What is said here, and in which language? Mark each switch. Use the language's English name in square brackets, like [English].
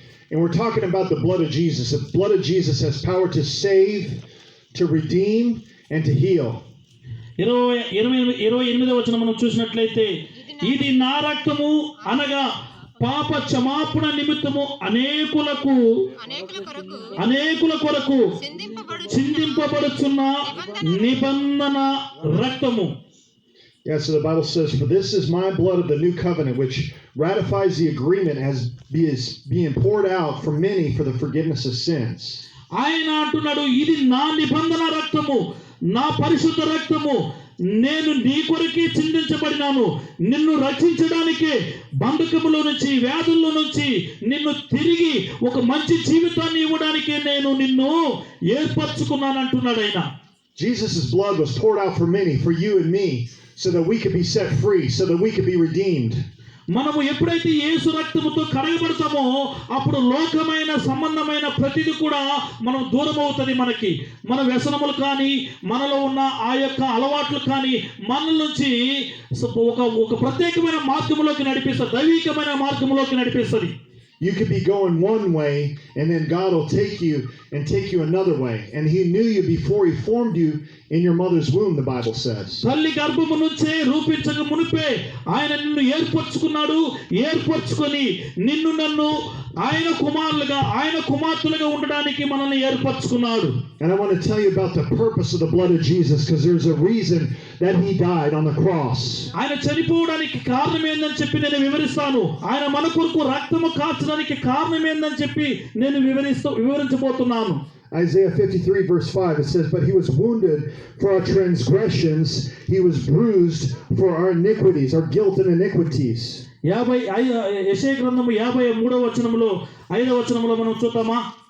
[English] and we're talking about the blood of Jesus. The blood of Jesus has power to save, to redeem and to heal. [Telugu] 28వ వచనం మనం చూసినట్లయితే, ఇది నా రక్తము అనగా పాప క్షమాపణ నిమిత్తము అనేకుల కొరకు చిందింపబడుచున్న నిబంధన రక్తము. [English] Yeah, so the Bible says, for this is my blood of the new covenant, which ratifies the agreement as is being poured out for many for the forgiveness of sins. [Telugu] ఆయన అంటున్నాడు, ఇది నా నిబంధన రక్తము, నా పరిశుద్ధ రక్తము నేను నీ కొరకే చిందించబడినాను, నిన్ను రక్షించడానికే, బంధకములో నుంచి వ్యాధుల్లో నుంచి నిన్ను తిరిగి ఒక మంచి జీవితాన్ని ఇవ్వడానికే నేను నిన్ను ఏర్పరచుకున్నాను అంటున్నాడు ఆయన. [English] Jesus' blood was poured out for many, for you and me, so that we could be set free, so that we could be redeemed. [Telugu] మనము ఎప్పుడైతే యేసు రక్తముతో కడగబడతామో అప్పుడు లోకమైన సంబంధమైన ప్రతిదీ కూడా మనం దూరం అవుతుంది. మనకి మన వ్యసనములు కానీ మనలో ఉన్న ఆ యొక్క అలవాట్లు కానీ మన నుంచి ఒక ప్రత్యేకమైన మార్గంలోకి నడిపిస్తుంది, దైవికమైన మార్గంలోకి నడిపిస్తుంది. [English] You could be going one way, and then God will take you another way. And He knew you before He formed you in your mother's womb, the Bible says. [Telugu] తల్లి గర్భము నుంచే రూపించక మునిపే ఆయన నిన్ను ఏర్పరచుకున్నాడు. ఏర్పరచుకొని నిన్ను నన్ను ఆయన కుమారులుగా ఆయన కుమార్తెలుగా ఉండడానికి మనల్ని ఏర్పరచుకున్నాడు. [English] And I want to tell you about the purpose of the blood of Jesus, because there's a reason that He died on the cross. [Telugu] ఆయన చనిపోవడానికి కారణం ఏందని చెప్పి నేను వివరిస్తాను. ఆయన మన కొరకు రక్తము కార్చడానికి కారణం ఏందని చెప్పి నేను వివరించబోతున్నాను. [English] Isaiah 53 verse 5, it says, "But He was wounded for our transgressions, He was bruised for our iniquities," our guilt and iniquities. [Telugu] యెషయా గ్రంథము 53వ వచనములో 5వ వచనములో మనం చూద్దామా?